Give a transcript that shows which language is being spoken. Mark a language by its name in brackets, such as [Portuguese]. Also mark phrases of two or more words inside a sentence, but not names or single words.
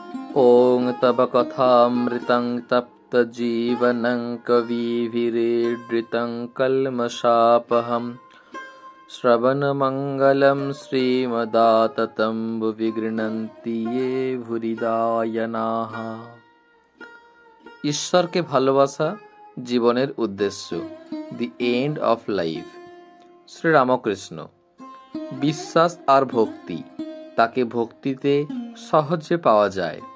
[Sanskrit] ॐ तव कथामृतं तप्तजीवनं कविभिरीडृतं कल्मषापहं श्रवणमङ्गलं श्रीमदाततं भुवि गृह्णन्ति ये ভুরিদায়নাः। [Bangla] ঈশ্বরকে ভালোবাসা জীবনের উদ্দেশ্য, [English] the end of life. [Bangla] শ্রীরামকৃষ্ণ। বিশ্বাস আর ভক্তি, তাকে ভক্তিতে সহজে পাওয়া যায়।